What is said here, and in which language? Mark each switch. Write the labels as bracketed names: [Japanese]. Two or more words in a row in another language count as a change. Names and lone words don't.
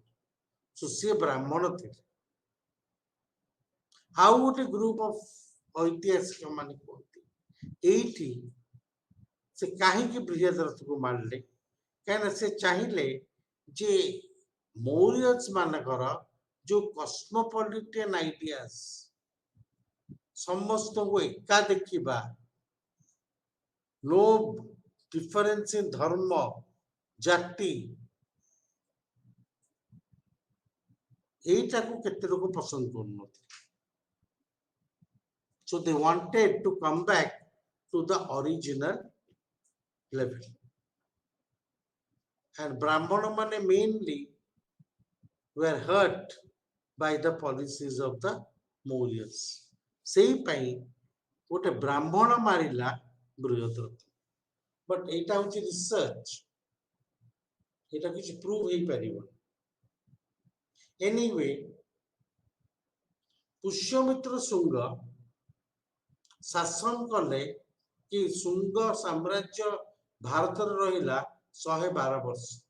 [Odia] ସିଏ ବ୍ରାହ୍ମଣ ଥିଲେ। ଆଉ ଗୋଟେ [English] group of [Odia] ଐତିହାସିକ ମାନେ କୁହନ୍ତି ଏଇଠି ସେ କାହିଁକି ବୃହଦ୍ରଥକୁ ମାରିଲେ, କାହିଁକିନା ସେ ଚାହିଁଲେ ଯେ ମୌର୍ଯ୍ୟ ମାନଙ୍କର ଯୋଉ [English] cosmopolitan ideas, [Odia] ସମସ୍ତଙ୍କୁ ଏକା ଦେଖିବା, [English] no difference in [Hindi] धर्म जाति, [Odia] এইটাକୁ କେତେ ଲୋକ ପସନ୍ଦ କରୁନଥିଲେ। [English] So they wanted to come back to the original level. And Brahmana mane mainly were hurt by the policies of the Mauryas. [Odia] ସେଇ ପାଇଁ ଗୋଟେ ବ୍ରାହ୍ମଣ ମାରିଲା ବୃହଦ୍ରଥ। ବଟ୍ ଏଇଟା ହଉଛି ରିସର୍ଚ୍ଚ, ଏଇଟା କିଛି ପ୍ରୁଭ୍ ହେଇପାରିବନି। ଏନିୱେ, ପୁଷ୍ୟମିତ୍ର ଶୁଙ୍ଗ ଶାସନ କଲେ କି ଶୁଙ୍ଗ ସାମ୍ରାଜ୍ୟ ଭାରତରେ ରହିଲା 112 ବର୍ଷ।